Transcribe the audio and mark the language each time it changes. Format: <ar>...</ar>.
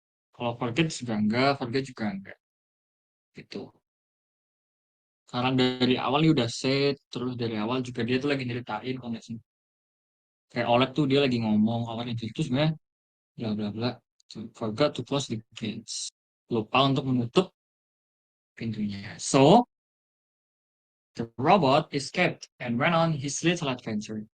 <id>Kalau forget juga enggak, forget juga enggak. Gitu. Karena dari awal dia udah set, terus dari awal juga dia tuh lagi nyeritain konteks. Kayak Oleg tuh dia lagi ngomong awalnya itu sebenarnya bla bla bla.</id> <en>Forgot to close the gates.</en> <id>Lupa untuk menutup pintunya.</id> <en>So, the robot escaped and went on his little adventure.</en>